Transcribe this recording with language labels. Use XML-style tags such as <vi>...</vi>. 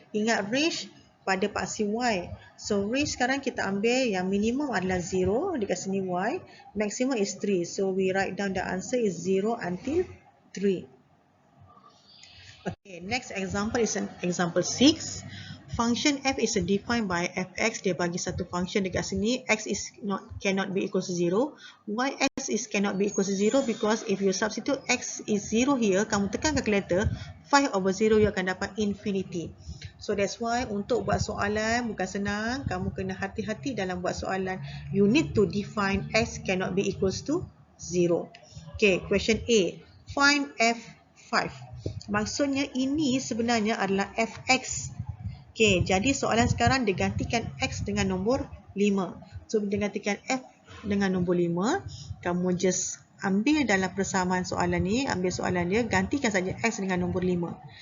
<ms>Ingat range pada paksi Y. So, range sekarang kita ambil yang minimum adalah 0 dekat sini Y.</ms> <en>Maximum is 3. So, we write down the answer is 0 until 3. Okay, next example is an example 6. Function f is defined by fx.</en> <ms>Dia bagi satu function dekat sini.</ms> <en>X is cannot be equal to 0. Y x is cannot be equal to 0 because if you substitute x is 0 here,</en> <ms>kamu tekan calculator,</ms> <en>5 over 0 you</en> <ms>akan dapat</ms> <en>infinity. So that's why</en> <ms>untuk buat soalan bukan senang. Kamu kena hati-hati dalam buat soalan.</ms> <en>You need to define x cannot be equals to 0. Okay, question A. Find f5.</en> <ms>Maksudnya ini sebenarnya adalah fx. Okay, jadi soalan sekarang digantikan x dengan nombor 5. So, digantikan f dengan nombor 5. Kamu just ambil dalam persamaan soalan ni, ambil soalan dia, gantikan saja x dengan nombor 5.</ms>